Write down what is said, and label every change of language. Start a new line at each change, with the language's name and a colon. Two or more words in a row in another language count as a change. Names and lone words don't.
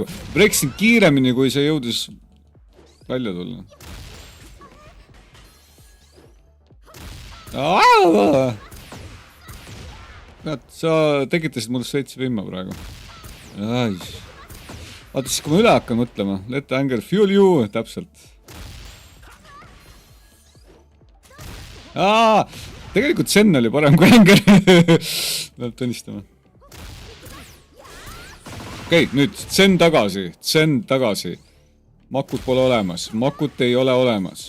Estonian: Breaksin kiiremini, kui see jõudis välja tulla. Sa tekitasid mul veits vimma praegu. Vaata siis, kui ma üle hakkan mõtlema.
English: Let anger fuel you.
Estonian: Täpselt. Tegelikult Zen oli parem kui anger. Peab tunnistama. Okei, nüüd Zen tagasi. Makut pole olemas. Makut ei ole olemas.